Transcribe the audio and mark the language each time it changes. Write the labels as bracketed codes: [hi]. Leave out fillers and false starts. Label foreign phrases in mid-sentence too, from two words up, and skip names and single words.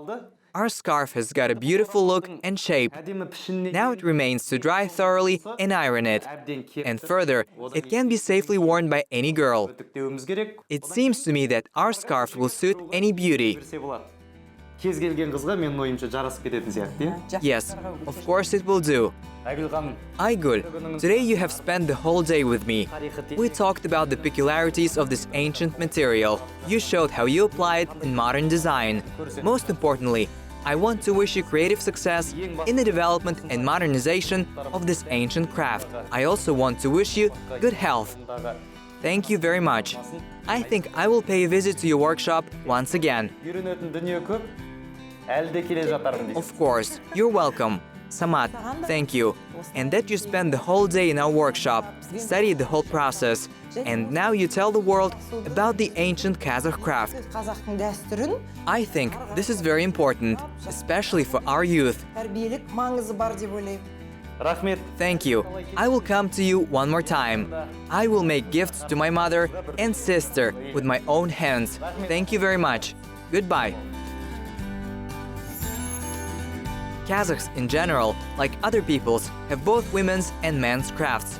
[en] Our scarf has got a beautiful look and shape. [kk] әдемі пішініне [en] Now it remains to dry thoroughly and iron it. And further, it can be safely worn by any girl. [kk] үтіктеуіміз керек. [en] It seems to me that our scarf will suit any beauty. [kk] Берсе болады. Кез келген қызға менің ойымша жарасып кететін сияқты, иә? [en] Yes, of course it will do. [kk] Айгүл ханым, [en] Aygul, today you have spent the whole day with me. We talked about the peculiarities of this ancient material. You showed how you apply it in modern design. Most importantly, I want to wish you creative success in the development and modernization of this ancient craft. I also want to wish you good health. Thank you very much. I think I will pay a visit to your workshop once again. [kk] үйренетін дүние көп, әлі де келе жатармын дейсіз. [en] Of course, you're welcome. Samat, thank you. And that you spent the whole day in our workshop, studied the whole process, and now you tell the world about the ancient Kazakh craft. [kk] Қазақтың дәстүрін [en] I think this is very important, especially for our youth. [kk] тәрбиелік маңызы бар деп ойлаймын. Рахмет. [en] Thank you. I will come to you one more time. I will make gifts to my mother and sister with my own hands. Thank you very much. Goodbye. Kazakhs in general, like other peoples, have both women's and men's crafts.